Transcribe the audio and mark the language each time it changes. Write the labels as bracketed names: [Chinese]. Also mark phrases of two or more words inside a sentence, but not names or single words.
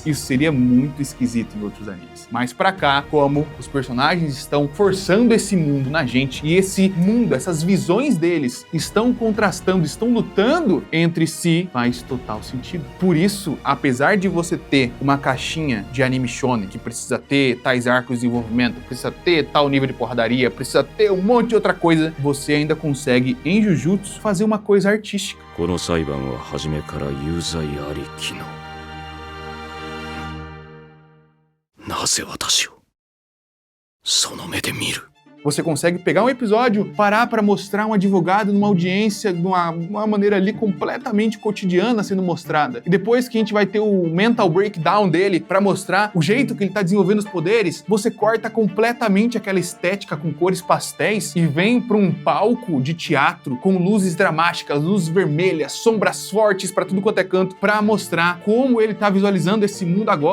[Portuguese] Isso seria muito esquisito em outros animes. Mas pra cá, como os personagens estão forçando esse mundo na gente e esse mundo, essas visões deles estão contrastando, estão lutando entre si, faz total sentido. Por isso, apesar de você ter uma caixinha de anime shonen que precisa ter tais arcos de desenvolvimento, precisa ter tal nível de porradaria, precisa ter um monte de outra coisa, você ainda consegue, em Jujutsu, fazer uma coisa artística. [Japanese] この裁判は初めから有罪ありきの。なぜ私をその目で見る? [Portuguese] Você consegue pegar um episódio, parar para mostrar um advogado numa audiência de uma maneira ali completamente cotidiana sendo mostrada. E depois que a gente vai ter o [English] mental breakdown [Portuguese] dele para mostrar o jeito que ele tá desenvolvendo os poderes, você corta completamente aquela estética com cores pastéis e vem para um palco de teatro com luzes dramáticas, luzes vermelhas, sombras fortes para tudo quanto é canto, para mostrar como ele tá visualizando esse mundo agora.